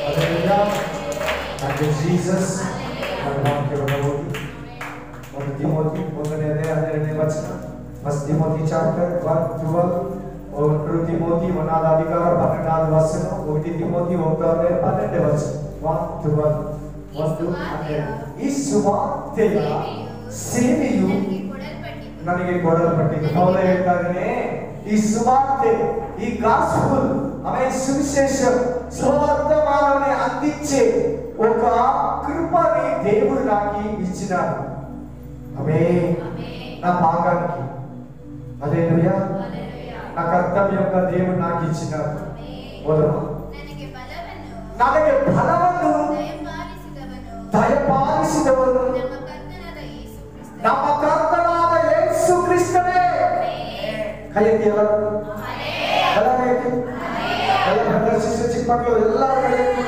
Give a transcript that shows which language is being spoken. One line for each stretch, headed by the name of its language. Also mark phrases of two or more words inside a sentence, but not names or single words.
Kannada: Jesus, ತಿಮೋಥಿ 1:12 ವಚನ, ಫಸ್ಟ್ ತಿಮೋಥಿ ಚಾಪ್ಟರ್ 1:12 और ತಿಮೋಥಿ 1:12 12 ವಚನ, 1 ತಿಮೋಥಿ 1:12 ವಚನ, 1:12. ಒಂದು ಈ ಸುವಾರ್ತೆಯ ಸೇವೆಯು ನನಗೆ ಕೊಡಲ್ಪಟ್ಟಿದೆ. ಪೌಲ ಹೇಳ್ತಾ ಇದ್ದಾನೆ, ಈ
Telugu: సువార్తె, ఈ గాస్పుల్, ఆమె సువిశేషం, సువర్తమానాన్ని అందించే ఒక కృపని దేవుడు నాకు ఇచ్చినాడు. ఆమేన్. నా భాగానికి హల్లెలూయా. నా కర్తవ్యంగా దేవుడు నాకు ఇచ్చినాడు.
Kannada: ನನಗೆ ಬಲವನ್ನು ದಯಪಾಲಿಸಿದವನು ನಮ್ಮ ಕರ್ತನಾದ ಯೇಸು ಕ್ರಿಸ್ತನೇ. ಕೈ ಎತ್ತಿ ಎಲ್ಲರೂ, ಎಲ್ಲ ಕೈ ಎತ್ತಿ, ಎಲ್ಲ ಪ್ರದರ್ಶಿಸಿ ಚಿಕ್ಕ ಮಕ್ಕಳು ಎಲ್ಲರೂ ಕೈ ಎತ್ತಿ.